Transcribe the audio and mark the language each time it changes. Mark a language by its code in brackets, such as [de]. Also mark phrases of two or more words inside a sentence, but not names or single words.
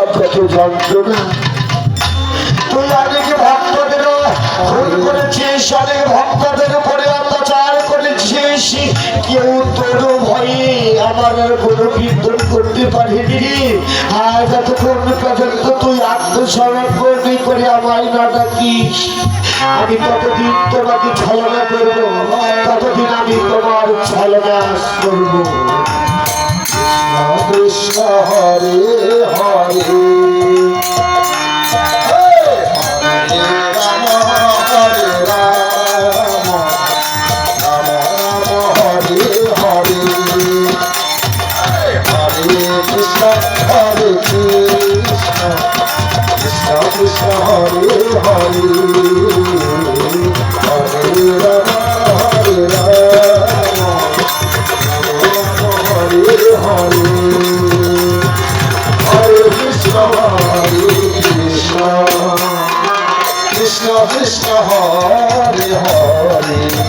[bn] কত যন্ত্রণা তুই অনেক ভক্তদের ভুল করেছিস অনেক ভক্তদের উপরে অত্যাচার করেছিস কেউ তোর ভয়ে আমার আর কোনো বিদ্রোহ করতে পারিনি আর যতক্ষণ পর্যন্ত তুই আত্মসমর্পণ করে আমায় না ডাকিস আমি ততদিন তোমাকে ছলনা করবো ততদিন আমি তোমার ছলনা করবো [sa] কৃষ্ণ হরে হরে রাম হরে রাম রাম রাম হরে হরে হরে কৃষ্ণ হরে কৃষ্ণ কৃষ্ণ কৃষ্ণ হরে হরে হরে রাম হরে রাম হরে হরে হরে কৃষ্ণ কৃষ্ণ কৃষ্ণ হরে হরে